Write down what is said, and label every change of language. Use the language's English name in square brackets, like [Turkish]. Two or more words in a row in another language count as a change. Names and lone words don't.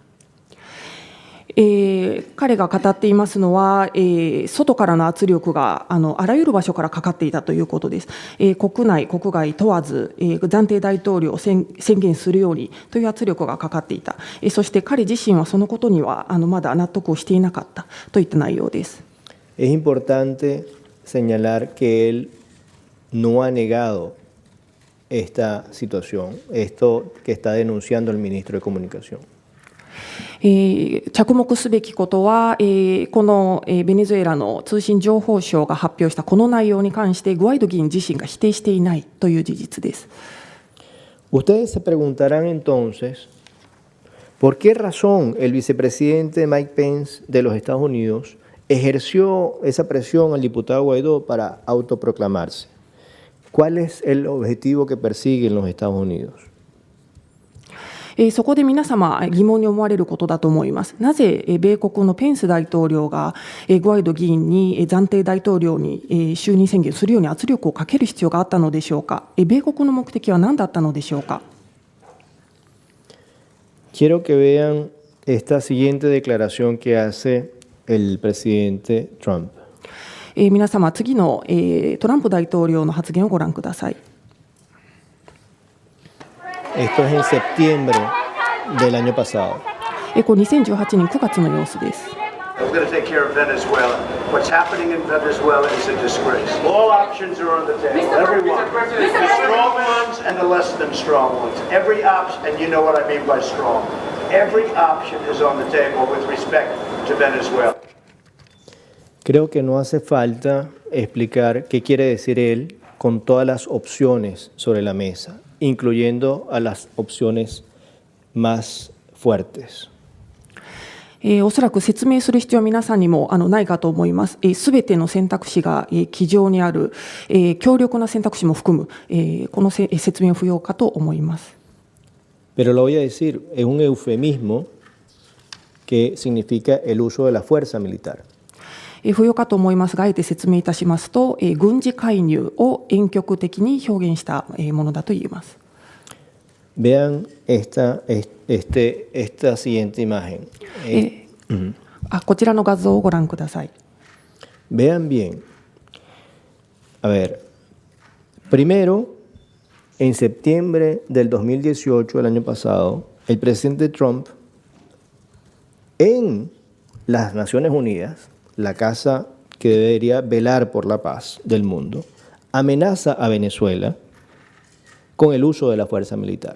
[Japanese] 彼が語っていますのは、外からの圧力があらゆる場所からかかっていたということです。国内国外問わず、暫定大統領を宣言するようにという圧力がかかっていた。そして彼自身はそのことにはまだ納得をしていなかったといった内容です。 [Spanish] Es importante señalar que él no ha negado esta situación, esto que está denunciando el ministro de Comunicación. [Japanese] 着目すべきことは、このベネズエラの通信情報省が発表したこの内容に関してグアイド議員自身が否定していないという事実です。 [Spanish] Ustedes se preguntarán entonces, ¿por qué razón el vicepresidente Mike Pence de los Estados Unidos ejerció esa presión al diputado Guaidó para autoproclamarse? ¿Cuál es el objetivo que persiguen los Estados Unidos? [Japanese] そこで皆様疑問に思われることだと思います。なぜ米国のペンス大統領がグアイド議員に暫定大統領に就任宣言するように圧力をかける必要があったのでしょうか。米国の目的は何だったのでしょうか。 [Spanish] Quiero que vean esta siguiente declaración que hace el presidente Trump. [Japanese] 皆様次のトランプ大統領の発言をご覧ください。 [Spanish] Esto es en septiembre del año pasado. [Japanese] これ2018年9月の様子です。 [English] We're going to take care of Venezuela. What's happening in Venezuela is a disgrace. All options are on the table. Everyone. The strong ones and the less than strong ones. Every option, and you know what I mean by strong. Every option is on the table with respect to Venezuela. [Spanish] Creo que no hace falta explicar qué quiere decir él con todas las opciones sobre la mesa, incluyendo a las opciones más fuertes. [Japanese] おそらく説明する必要は皆さんにもないかと思います。すべての選択肢が机上にある、強力な選択肢も含む、この説明は不要かと思います。 [Spanish] Pero lo voy a decir, es un eufemismo que significa el uso de la fuerza militar. [Japanese] 不要かと思いますが、あえて説明いたしますと、軍事介入を婉曲的に表現したものだと言えます。 [Spanish] Vean esta siguiente imagen. [Japanese] こちらの画像をご覧ください。 [Spanish] Vean bien. A ver, primero, en septiembre del 2018, el año pasado, el presidente Trump, en las Naciones Unidas, la casa que debería velar por la paz del mundo, amenaza a Venezuela con el uso de la fuerza militar.